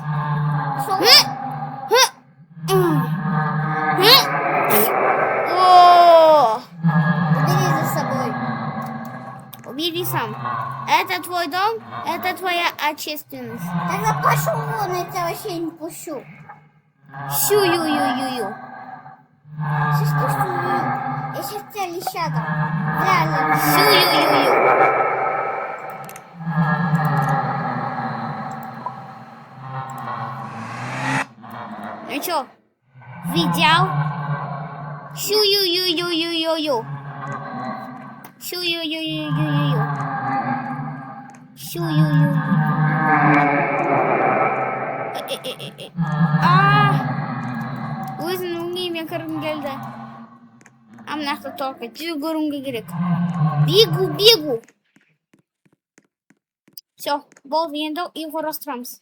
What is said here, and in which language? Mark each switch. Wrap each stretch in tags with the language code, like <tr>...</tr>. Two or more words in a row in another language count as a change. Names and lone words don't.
<ru>Пошел О! Убери за собой. Убери сам. Это твой дом, это твоя ответственность. Тогда пошел вон, я тебя вообще не пущу. Шу-ю-ю-ю-ю. Я сейчас тебя леща дам. Реально. Шу-ю-ю-ю. Ну чё, видел? Шу-ю-ю-ю-ю-ю-ю. Шу-ю-ю-ю-ю-ю-ю. Шу-ю-ю-ю.</ru> <kk>Өзінің өңеймен кіргім келді. Амнақты только жүгіруге керек.</kk> <ru>Бегу.</ru> <kk>Все, болды, енді үй құрастырамыз.</kk>